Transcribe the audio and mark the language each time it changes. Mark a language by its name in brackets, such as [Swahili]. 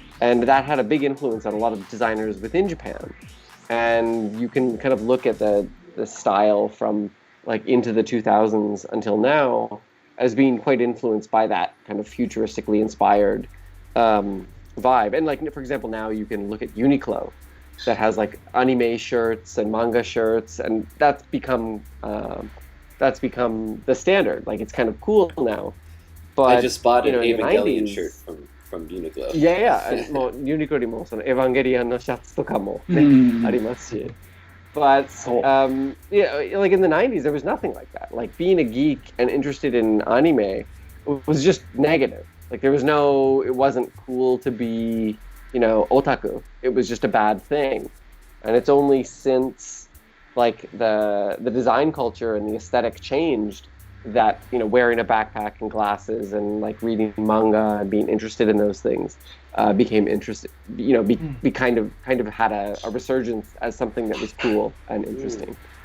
[English] And that had a big influence on a lot of designers within Japan. And you can kind of look at the style from like into the 2000s until now as being quite influenced by that kind of futuristically inspired vibe. And like, for example, now you can look at Uniqlo that has like anime shirts and manga shirts, and that's become the standard. Like it's kind of cool now. But I just bought an Evangelion 90s, shirt from Uniqlo. Yeah. [Japanese] もう Uniqlo にもそのエヴァンゲリアンのシャツとかもね、ありますし。 [English] But yeah, like in the 90s, there was nothing like that. Like being a geek and interested in anime was just negative. Like there was it wasn't cool to be, you know, otaku. It was just a bad thing. And it's only since like the design culture and the aesthetic changed that, you know, wearing a backpack and glasses and like reading manga and being interested in those things became interested, you know, kind of had a resurgence as something that was cool and interesting.